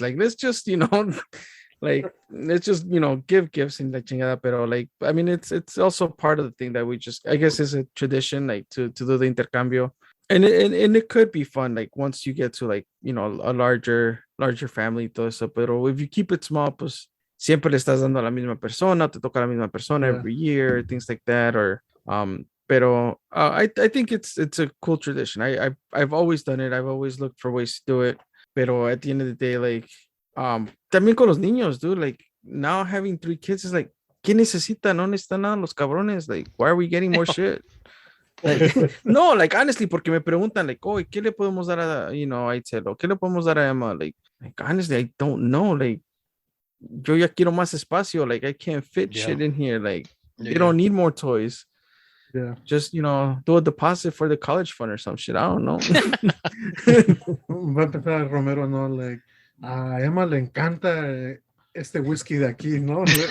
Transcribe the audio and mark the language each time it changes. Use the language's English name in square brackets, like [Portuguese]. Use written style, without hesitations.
[English] Like, let's just, you know, like, let's just, you know, give gifts and la chingada. Pero like, I mean, it's also part of the thing that we just, I guess, is a tradition, like to do the intercambio. And it could be fun, like once you get to like, you know, a larger family, [Spanish] todo eso. Pero [English] if you keep it small, [Spanish] pues siempre le estás dando a la misma persona, te toca a la misma persona [English] Yeah. every year, things like that. Or pero I think it's a cool tradition. I've always done it. I've always looked for ways to do it. Pero at the end of the day, like [Spanish] también con los niños, [English] dude, like now having 3 kids is like, [Spanish] ¿qué necesita? No necesitan nada los cabrones. [English] Like, why are we getting more shit? Like, no, like honestly, [Spanish] porque me preguntan, [English] like, oh, [Spanish] ¿qué le podemos dar a, [English] you know, a Itzel? [Spanish] ¿O qué le podemos dar a Emma? [English] Like honestly, I don't know. [Spanish] Like, yo ya quiero más espacio. [English] Like, I can't fit Yeah. shit in here. Like, they Yeah. don't need more toys. Yeah. Just, you know, do a deposit for the college fund or some shit. I don't know. [Spanish] Va a empezar Romero, ¿no? Like, a Emma le encanta este whisky de aquí, ¿no?